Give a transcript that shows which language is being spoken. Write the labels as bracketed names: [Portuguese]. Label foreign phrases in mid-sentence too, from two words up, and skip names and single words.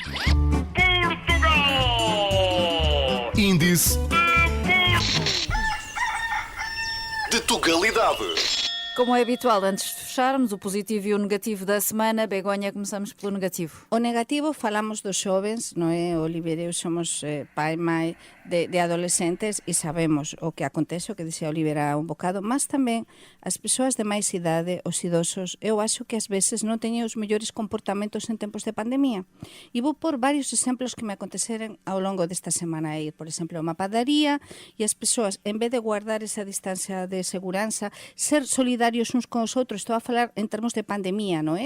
[Portuguese] Índice de tugalidade. Como é habitual, antes de fecharmos o positivo e o negativo da semana, Begonha, começamos pelo negativo. [Galician] O negativo, falamos dos xovens, non é? Oliver e eu somos pai e mãe de adolescentes e sabemos o que acontece, o que dixía Oliver há un bocado, mas tamén as persoas de máis idade, os idosos, eu acho que ás veces non teñen os mellores comportamentos en tempos de pandemia. E vou por varios exemplos que me aconteceron ao longo desta semana a ir, por exemplo, a unha padaría e as persoas, en vez de guardar esa distancia de seguranza, ser solidarios uns con os outros, estou a falar en termos de pandemia, non é?